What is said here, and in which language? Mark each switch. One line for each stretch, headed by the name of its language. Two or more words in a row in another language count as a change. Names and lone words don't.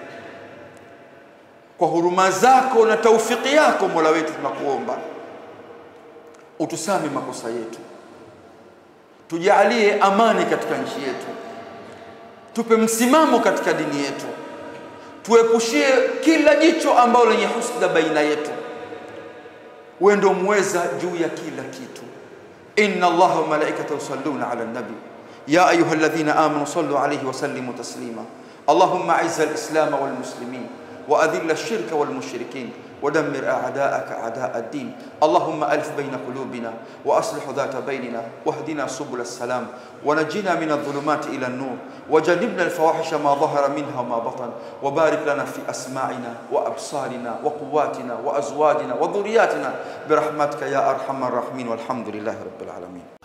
Swahili: Kwa huruma zako na taufiki yako Mola wetu, tunakuomba utusame makosa yetu, tujalie amani katika nchi yetu, tupe msimamo katika dini yetu, tuepushie kila jicho ambalo lenye husda baina yetu. Wewe ndio muweza juu ya kila kitu.
Arabic: إن الله وملائكته يصلون على النبي يا أيها الذين آمنوا صلوا عليه وسلموا تسليما. اللهم أعز الإسلام والمسلمين وأذل الشرك والمشركين ودمر أعداءك أعداء الدين. اللهم ألف بين قلوبنا وأصلح ذات بيننا واهدنا سبل السلام ونجنا من الظلمات إلى النور وجنبنا الفواحش ما ظهر منها وما بطن وبارك لنا في أسماعنا وأبصارنا وقواتنا وأزواجنا وذرياتنا برحمتك يا أرحم الراحمين والحمد لله رب العالمين.